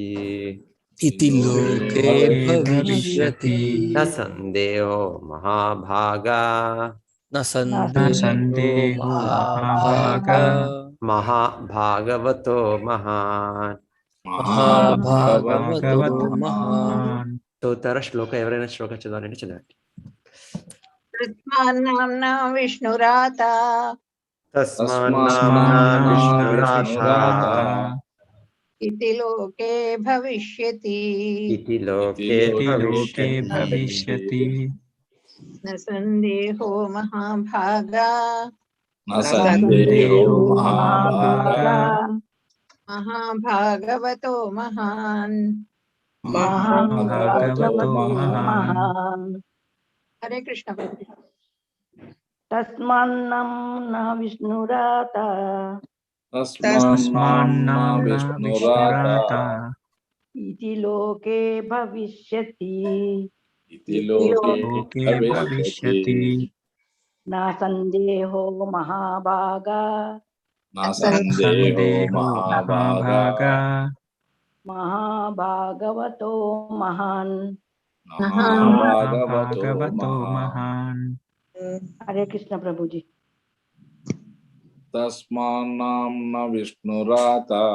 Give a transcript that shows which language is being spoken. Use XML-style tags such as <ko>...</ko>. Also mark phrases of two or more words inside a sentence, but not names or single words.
<sa>इति लोके भविष्यति న సందేహో మహాభాగా न सन्देहो సందేహో महाभागा మహాభాగవతో మహాన్. महाभागवतो महान्</sa> <te>చదువుతారా శ్లోక? ఎవరైనా శ్లోక చదవాలంటే చదవండి.</te> <sa>తస్మాన్నామ్నా విష్ణురాత తస్మాన్నామ్నా విష్ణురాథ ఇతి లోకే భవిష్యతి ఇతి లోకే లోకే భవిష్యతి న సందేహో మహాభాగా न सन्देहो महाभागा మహాభాగవతో మహాన్ మహాభాగవతో మహాన్.</sa> <te>హరే కృష్ణ ప్రభు.</te> <sa>తస్మాన్నం నా విష్ణురాత తస్మాన్నామ్నా విష్ణురాత ఇతి లోకే భవిష్యతి इति लोके లోకే भविष्यति భవిష్యతి నా సందేహో మహాభాగా न सन्देहो సందేహో महाभागा మహాభాగా మహాభాగవతో మహాన్. महाभागवतो భాగవతో महान् మహాన్.</sa> <te>హరే కృష్ణ ప్రభుజీ.</te> <sa>तस्मान्नाम्ना विष्णुरात</sa>